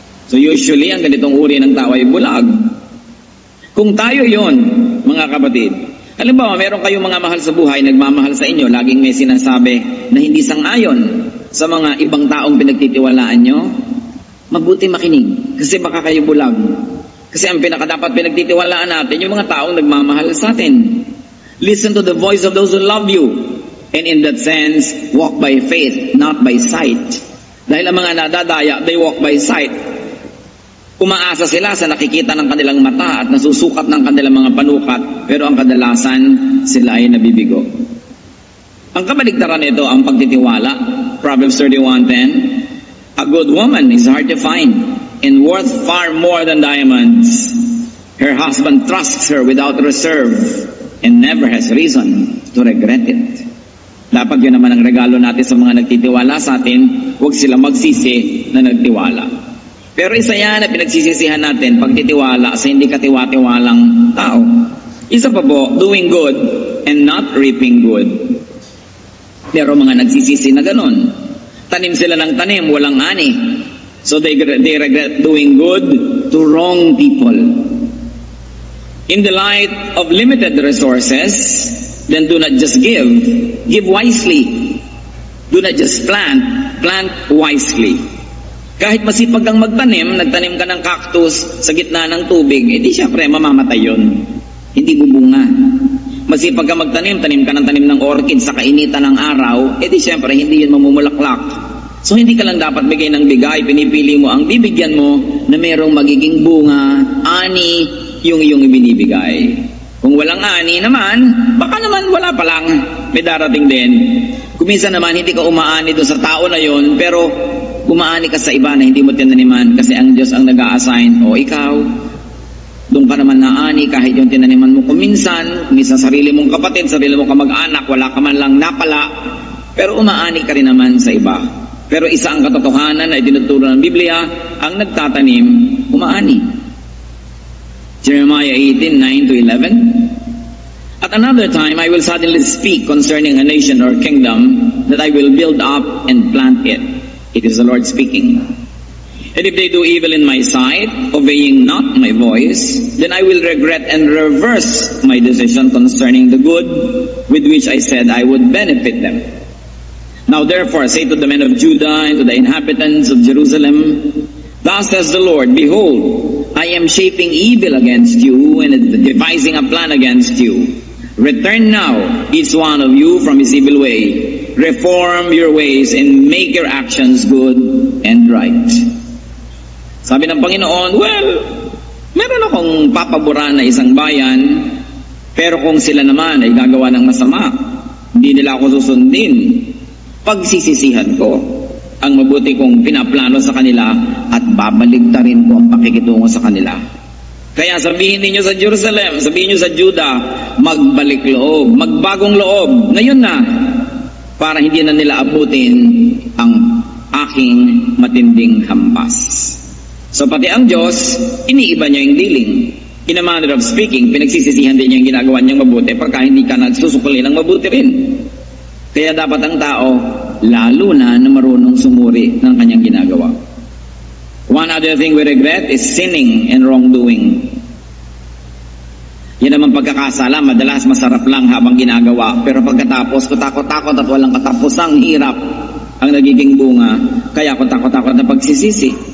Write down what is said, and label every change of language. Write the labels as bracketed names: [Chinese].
[English] So usually, [Filipino] ang ganitong uri ng tao ay bulag. Kung tayo yon, mga kapatid, halimbawa, meron kayong mga mahal sa buhay, nagmamahal sa inyo, laging may sinasabi na hindi sang-ayon sa mga ibang taong pinagtitiwalaan nyo, mabuti makinig, kasi baka kayo bulag. Kasi ang pinakadapat pinagtitiwalaan natin, yung mga taong nagmamahal sa atin. [English] Listen to the voice of those who love you. And in that sense, walk by faith, not by sight. [Filipino] Dahil ang mga nadadaya, [English] they walk by sight. [Filipino] Umaasa sila sa nakikita ng kanilang mata at nasusukat ng kanilang mga panukat, pero ang kadalasan, sila ay nabibigo. Ang kabaligtaran nito, ang pagtitiwala. [English] Proverbs 31:10, a good woman is hard to find and worth far more than diamonds. Her husband trusts her without reserve and never has reason to regret it. [Filipino] Dapat yun naman ang regalo natin sa mga nagtitiwala sa atin, huwag sila magsisi na nagtiwala. Pero isa yan na pinagsisisihan natin, pagtitiwala sa hindi katiwa-tiwalang tao. Isa pa po, [English] doing good and not reaping good. [Filipino] Pero mga nagsisisi na ganun. Tanim sila ng tanim, walang ani. [English] So they regret doing good to wrong people. In the light of limited resources, then do not just give wisely. Do not just plant wisely. [Filipino] Kahit masipag kang magtanim, nagtanim ka ng cactus sa gitna ng tubig, edi syempre mamamatay yun. Hindi bubunga. Masipag ka magtanim, tanim ka ng orchid sa kainitan ng araw, edi syempre hindi yun mamumulaklak. So hindi ka lang dapat bigay ng bigay, pinipili mo ang bibigyan mo na merong magiging bunga, ani, yung iyong ibinibigay. Kung walang ani naman, baka naman wala pa lang, may darating din. Kuminsan naman hindi ka umaani doon sa tao na yon, pero umaani ka sa iba na hindi mo tinaniman kasi ang Diyos ang nag-a-assign, o ikaw, doon ka naman naani kahit yung tinaniman mo kuminsan sarili mong kapatid, sarili mong kamag-anak, wala ka man lang napala, pero umaani ka rin naman sa iba. Pero isa ang katotohanan na itinuturo ng Biblia, ang nagtatanim, umaani. [English] Jeremiah 18:9-11. At another time, I will suddenly speak concerning a nation or kingdom that I will build up and plant it. It is the Lord speaking. And if they do evil in my sight, obeying not my voice, then I will regret and reverse my decision concerning the good with which I said I would benefit them. Now therefore say to the men of Judah and to the inhabitants of Jerusalem, thus says the Lord, behold, I am shaping evil against you and devising a plan against you. Return now, each one of you from his evil way. Reform your ways and make your actions good and right. [Filipino] Sabi ng Panginoon, well, meron akong papaboran na isang bayan, pero kung sila naman ay gagawa ng masama, hindi nila ako susundin. Pagsisisihan ko ang mabuti kong pinaplano sa kanila at babaligtarin ko ang pakikitungo sa kanila. Kaya sabihin ninyo sa Jerusalem, sabihin niyo sa Judah, magbalik loob, magbagong loob, ngayon na, para hindi na nila abutin ang aking matinding hampas. So pati ang Diyos, iniiba niya yung dealing. [English] In a manner of speaking, [Filipino] pinagsisisihan din niya yung ginagawa niyang mabuti pagka hindi ka nagsusukuli ng mabuti rin. Kaya dapat ang tao, lalo na marunong sumuri ng kanyang ginagawa. [English] One other thing we regret is sinning and wrongdoing. [Filipino] Yan naman pagkakasala, madalas masarap lang habang ginagawa. Pero pagkatapos, kutakot-takot at walang katapusang hirap ang nagiging bunga. Kaya kutakot-takot na pagsisisi.